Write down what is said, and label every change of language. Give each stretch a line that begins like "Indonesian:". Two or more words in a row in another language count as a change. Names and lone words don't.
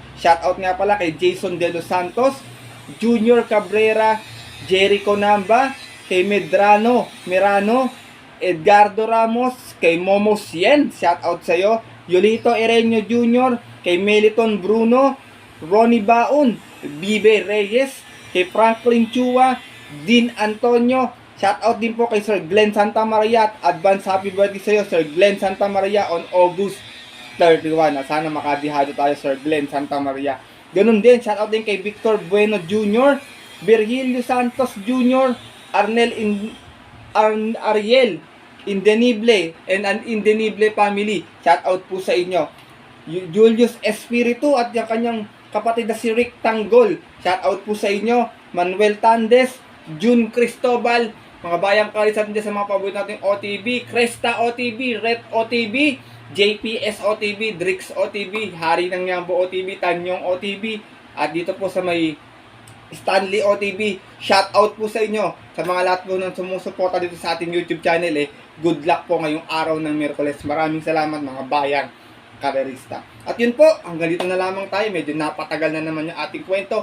Filipino: Shoutout nga pala kay Jason De Los Santos, Junior Cabrera, Jericho Namba, kay Medrano Mirano, Edgardo Ramos, kay Momo Sien, shout out sa iyo, Yolito Ereño Jr., kay Meliton Bruno, Ronnie Baon, Bibe Reyes, kay Franklin Chua, Dean Antonio, shout out din po kay Sir Glenn Santa Maria at
English: advance happy birthday
Filipino: sa iyo Sir Glenn Santa Maria on August 31. Sana makadihado tayo Sir Glenn Santa Maria. Ganun din, shout out din kay Victor Bueno Jr., Virgilio Santos Jr., Ariel Indenible
English: and an Indenible family.
Filipino: Shout out po sa inyo. Julius Espiritu at yung kanyang kapatid na si Rick Tanggol. Shout out po sa inyo. Manuel Tandes, June Cristobal, mga Bayang Kalarista din sa mga paborito nating OTB, Cresta OTB, Red OTB, JPS OTB, Drix OTB, Hari ng Yambo OTB, Tanyong OTB, at dito po sa may Stanley OTB, shout out po sa inyo sa mga lahat po ng sumusuporta dito sa ating YouTube channel.
English: Good luck
Filipino: po ngayong araw ng Miyerkules. Maraming salamat mga Bayang karerista. At yun po, hanggang dito na lamang tayo. Medyo napatagal na naman yung ating kwento.